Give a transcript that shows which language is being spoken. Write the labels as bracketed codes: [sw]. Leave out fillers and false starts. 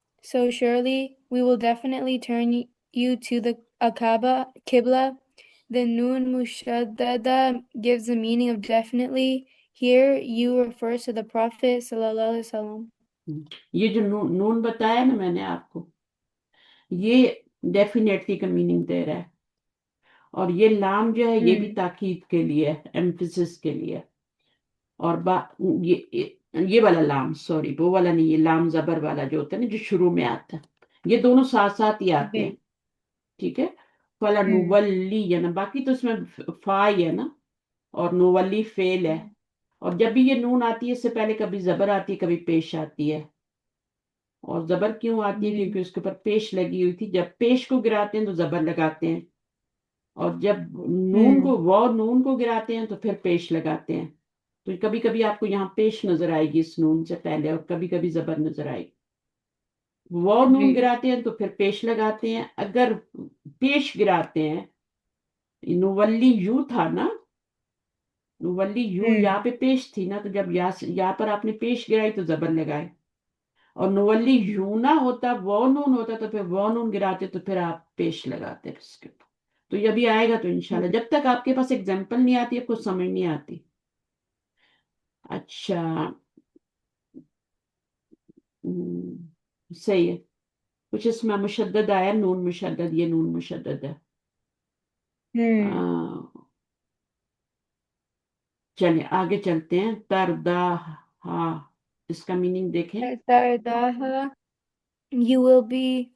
[en] So surely we will definitely turn you to the Akaba Qibla. The Nun Mushaddada gives the meaning of definitely. Here you refers to the Prophet sallallahu alaihi wasallam. [ur] یہ جو نون بتایا نا میں نے آپ کو، یہ definitely کا میننگ دے رہا ہے. اور یہ لام جو ہے یہ بھی تاکید کے لیے، ایمفیسس کے لیے. اور یہ والا لام، سوری وہ والا نہیں، یہ لام زبر والا جو ہوتا ہے نا، جو شروع میں آتا ہے، یہ دونوں ساتھ ساتھ ہی آتے ہیں. ٹھیک ہے. فلا نولی ہے نا، باقی تو اس میں فا ہی ہے نا، اور نولی فعل ہے. اور جب بھی یہ نون آتی ہے اس سے پہلے کبھی زبر آتی ہے، کبھی پیش آتی ہے. اور زبر کیوں آتی ہے؟ کیونکہ اس کے اوپر پیش لگی ہوئی تھی. جب پیش کو گراتے ہیں تو زبر لگاتے ہیں، اور جب نون हम्म کو نون کو گراتے ہیں تو پھر پیش لگاتے ہیں. تو کبھی کبھی آپ کو یہاں پیش نظر آئے گی اس نون سے پہلے، اور کبھی کبھی زبر نظر آئے گی. نون जी گراتے ہیں تو پھر پیش لگاتے ہیں. اگر پیش گراتے ہیں، نولی یو تھا نا، نولی یو हम्म یا پہ پیش تھی نا، تو جب یا پر آپ نے پیش گرائی تو زبر لگائے. اور نولی یوں نہ ہوتا، وہ نون ہوتا، تو پھر وہ نون گراتے تو پھر آپ پیش لگاتے اس کے اوپر. تو یہ بھی آئے گا تو انشاءاللہ. جب تک آپ کے پاس اگزامپل نہیں آتی، آپ کو سمجھ نہیں آتی. اچھا. صحیح ہے. کچھ اس میں مشدد آیا، نون مشدد، یہ نون مشدد ہے. हम्म چلیں آگے چلتے ہیں. تردا، ہاں، اس کا میننگ دیکھیں. [en] ترداها you will be